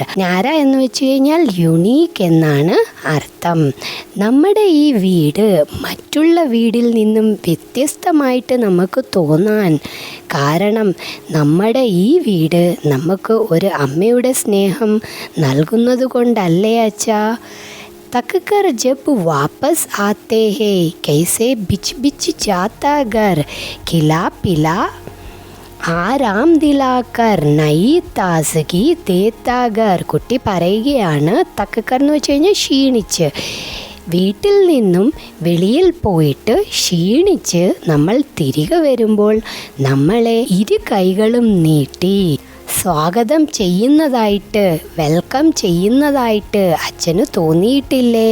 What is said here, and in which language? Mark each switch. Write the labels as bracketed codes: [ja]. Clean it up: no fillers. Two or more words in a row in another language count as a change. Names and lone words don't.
[ml] ന്യാര എന്ന് വെച്ച് കഴിഞ്ഞാൽ യുണീക്ക് എന്നാണ് അർത്ഥം. നമ്മുടെ ഈ വീട് മറ്റുള്ള വീടിൽ നിന്നും വ്യത്യസ്തമായിട്ട് നമുക്ക് തോന്നാൻ കാരണം നമ്മുടെ ഈ വീട് നമുക്ക് ഒരു അമ്മയുടെ സ്നേഹം നൽകുന്നത് കൊണ്ടല്ലേ അച്ഛാ? [hi] तक कर जब वापस आते हैं कैसे बिच बिच जाता घर खिला पिला आराम दिलाकर नई ताज़गी देता घर. [ml] കുട്ടി പറയുകയാണ്, തക്കക്കർ എന്ന് വെച്ച് കഴിഞ്ഞാൽ ക്ഷീണിച്ച്, വീട്ടിൽ നിന്നും വെളിയിൽ പോയിട്ട് ക്ഷീണിച്ച് നമ്മൾ തിരികെ വരുമ്പോൾ നമ്മളെ ഇരു കൈകളും നീട്ടി സ്വാഗതം ചെയ്യുന്നതായിട്ട്, വെൽക്കം ചെയ്യുന്നതായിട്ട് അച്ഛന് തോന്നിയിട്ടില്ലേ?